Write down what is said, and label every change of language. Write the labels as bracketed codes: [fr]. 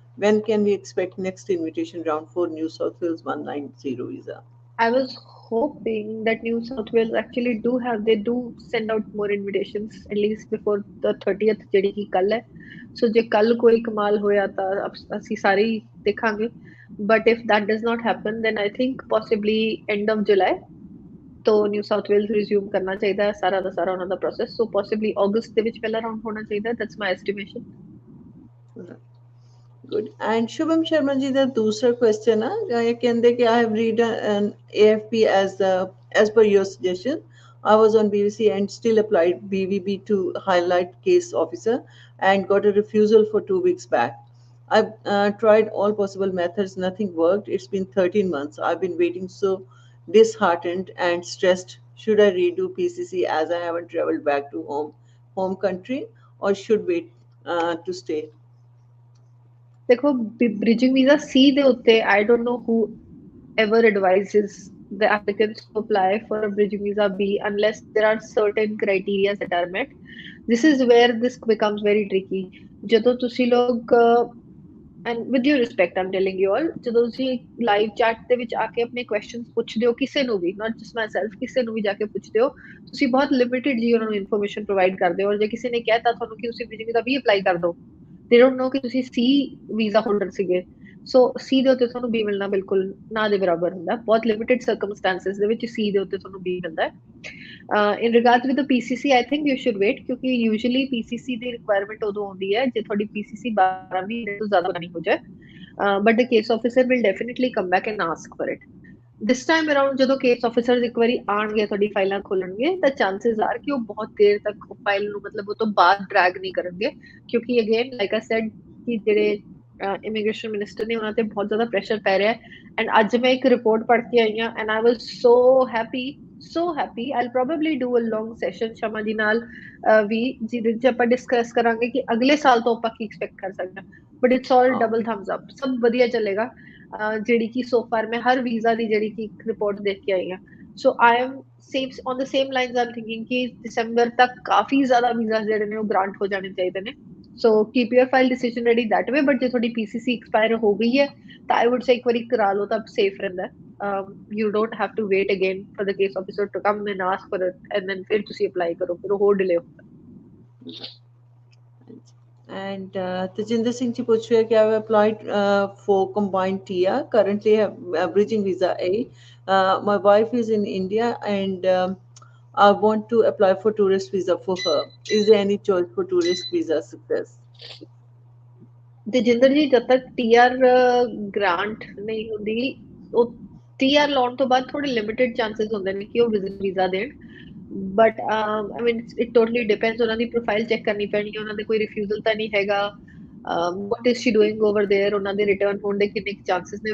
[en] When can we expect next invitation round for New South Wales 190 visa? I was hoping that New South Wales actually they do send out more invitations at least before the 30th [pa] ਜਿਹੜੀ ਕਿ ਕੱਲ ਹੈ। ਸੋ ਜੇ ਕੱਲ ਕੋਈ ਕਮਾਲ ਹੋਇਆ ਤਾਂ ਅਸੀਂ ਸਾਰੇ ਹੀ ਦੇਖਾਂਗੇ, [en] but if that does not happen then I think possibly end of July [pa] ਤੋਂ ਨਿਊ ਸਾਊਥ ਵੇਲਸ ਰਿਜ਼ਿਊਮ ਕਰਨਾ ਚਾਹੀਦਾ ਹੈ ਸਾਰਾ ਦਾ ਸਾਰਾ ਉਹਨਾਂ ਦਾ ਪ੍ਰੋਸੈਸ। ਸੋ ਪੋਸੀਬਲੀ ਅਗਸਤ ਦੇ ਵਿੱਚ ਪਹਿਲਾ ਰਾਉਂਡ ਹੋਣਾ ਚਾਹੀਦਾ, [en] That's my estimation. Good. And Shubham Sharma ji, the [hi] दूसरा [en] question [hi] है, ये कहते कि [en] I have read an AFP as per your suggestion. I was on BBC and still applied BVB to highlight case officer and got a refusal for 2 weeks back. I've tried all possible methods, nothing worked. It's been 13 months. I've been waiting, so disheartened and stressed. Should I redo PCC as I haven't traveled back to home country, or should wait to stay? [pa] ਦੇਖੋ [en] bridging visa C [pa] ਦੇ ਉੱਤੇ [en] I don't know who ever advises the applicants to apply for a bridging visa B unless there are certain criteria that are met. This is where this becomes very tricky. [pa] ਜਦੋਂ ਤੁਸੀਂ ਲੋਕ [en] and with due respect I'm telling you all, [pa] ਜਦੋਂ ਤੁਸੀਂ live chat ਦੇ ਵਿੱਚ ਆ ਕੇ ਆਪਣੇ questions ਪੁੱਛਦੇ ਹੋ ਕਿਸੇ ਨੂੰ ਵੀ, [en] not just myself, [pa] ਕਿਸੇ ਨੂੰ ਵੀ ਜਾ ਕੇ ਪੁੱਛਦੇ ਹੋ, ਤੁਸੀਂ ਬਹੁਤ ਲਿਮਿਟਿਡ ਜੀ ਉਹਨਾਂ ਨੂੰ ਇਨਫੋਰਮੇਸ਼ਨ ਪ੍ਰੋਵਾਈਡ ਕਰਦੇ ਹੋ। ਔਰ ਜੇ ਕਿਸੇ ਨੇ ਕਹਿਤਾ ਤੁਹਾਨੂੰ ਕਿ ਤੁਸੀਂ ਬ੍ਰਿਜਿੰਗ ਵੀਜ਼ਾ ਵੀ ਅਪਲਾਈ ਕਰ ਦਿਓ, [en] they don't know [pa] ਕਿ ਤੁਸੀਂ C ਵੀਜ਼ਾ ਹੋਲਡਰ ਸੀਗੇ, ਸੋ C ਦੇ ਉੱਤੇ ਤੁਹਾਨੂੰ B ਮਿਲਣਾ ਬਿਲਕੁਲ ਨਾ ਦੇ ਬਰਾਬਰ ਹੁੰਦਾ। ਬਹੁਤ ਲਿਮਿਟਿਡ ਸਰਕਮਸਟੈਂਸਸ ਦੇ ਵਿੱਚ C ਦੇ ਉੱਤੇ ਤੁਹਾਨੂੰ B ਮਿਲਦਾ ਹੈ। [en] in regards with the PCC, I think you should wait [pa] ਕਿਉਂਕਿ [en] usually PCC [pa] ਦੀ ਰਿਕੁਆਇਰਮੈਂਟ ਉਦੋਂ ਆਉਂਦੀ ਹੈ ਜੇ ਤੁਹਾਡੀ PCC 12 ਮਹੀਨੇ ਤੋਂ ਜ਼ਿਆਦਾ ਨਹੀਂ ਹੋ ਜਾਏ, [en] but the case officer will definitely come back and ask for it. This time around [pa] ਜਦੋਂ ਕੇਸ ਆਫਿਸਰਸ ਇੱਕ ਵਾਰੀ ਆਣਗੇ ਤੁਹਾਡੀ ਫਾਈਲਾਂ ਖੋਲਣਗੇ ਤਾਂ [en] chances are [pa] ਕਿ ਉਹ ਬਹੁਤ ਦੇਰ ਤੱਕ ਫਾਈਲ ਨੂੰ ਮਤਲਬ ਉਹ ਤੋਂ ਬਾਅਦ ਡਰੈਗ ਨਹੀਂ ਕਰਨਗੇ, ਕਿਉਂਕਿ [en] again like I said [pa] ਕਿ ਜਿਹੜੇ ਇਮੀਗ੍ਰੇਸ਼ਨ ਮਿਨਿਸਟਰ ਨੇ ਉਹਨਾਂ ਤੇ ਬਹੁਤ ਜ਼ਿਆਦਾ ਪ੍ਰੈਸ਼ਰ ਪੈ ਰਿਹਾ ਹੈ। ਐਂਡ ਅੱਜ ਮੈਂ ਇੱਕ ਰਿਪੋਰਟ ਪੜ੍ਹ ਕੇ ਆਈ ਹਾਂ [en] and I was so happy I'll probably do a long session [pa] ਸ਼ਮਾ ਜੀ ਨਾਲ ਵੀ ਜਿਹਦੇ ਚ ਆਪਾਂ ਡਿਸਕਸ ਕਰਾਂਗੇ ਕਿ ਅਗਲੇ ਸਾਲ ਤੋਂ ਆਪਾਂ ਕੀ ਐਕਸਪੈਕਟ ਕਰ ਸਕਦੇ ਹਾਂ, [en] but it's all double thumbs up, [pa] ਸਭ ਵਧੀਆ ਚੱਲੇਗਾ। ਜਿਹੜੀ ਕਿ ਸੋ ਫਾਰ ਮੈਂ ਹਰ ਵੀਜ਼ਾ ਦੀ ਜਿਹੜੀ ਕਿ ਰਿਪੋਰਟ ਦੇਖ ਕੇ ਆਈ ਹਾਂ, [en] so I am same on the same lines I am thinking [pa] ਕਿ ਦਸੰਬਰ ਤੱਕ ਕਾਫੀ ਜ਼ਿਆਦਾ ਵੀਜ਼ਾ ਜਿਹੜੇ ਨੇ ਉਹ ਗ੍ਰਾਂਟ ਹੋ ਜਾਣੇ ਚਾਹੀਦੇ ਨੇ। [en] So keep your file decision ready that way. [pa] But ਜੇ ਤੁਹਾਡੀ PCC expire ਹੋ ਗਈ ਹੈ ਤਾਂ [en] I would say [pa] ਇੱਕ ਵਾਰੀ ਕਰਾ ਲਓ ਤਾਂ safe ਰਹਿੰਦਾ ਹੈ. [en] You don't have to wait again for the case officer to come and ask for it and then [pa] ਫਿਰ ਤੁਸੀਂ [en] apply [pa] ਕਰੋ, ਫਿਰ ਉਹ ਹੋਰ [en] delay [pa] ਹੁੰਦਾ. [en] And Tajinder Singh ji [hi] puch rahe कि [en] I have applied for combined TIA. Currently have bridging visa A. My wife is in India and I want to apply for tourist visa for her. Is there any choice for tourist visa success? [pa] Tejinder ਜੀ ਜਦ ਤੱਕ TR grant ਨਹੀਂ ਹੁੰਦੀ, ਉਹ TR ਲਾਉਣ ਤੋਂ ਬਾਅਦ ਥੋੜੇ ਲਿਮਿਟਡ ਚਾਂਸਸ ਹੁੰਦੇ ਨੇ ਕਿ ਉਹ ਵਿਜ਼ਿਟ ਵੀਜ਼ਾ ਦੇਣ. [en] but I mean it totally depends, [pa] ਉਹਨਾਂ ਦੀ ਪ੍ਰੋਫਾਈਲ ਚੈੱਕ ਕਰਨੀ ਪੈਣੀ ਹੈ, ਉਹਨਾਂ ਦੇ ਕੋਈ ਰਿਫਿਊਜ਼ਲ ਤਾਂ ਨਹੀਂ ਹੈਗਾ, [en] what is she doing over there, [pa] ਉਹਨਾਂ ਦੇ ਰਿਟਰਨ ਹੋਣ ਦੇ ਕਿੰਨੇ ਚਾਂਸਸ ਨੇ.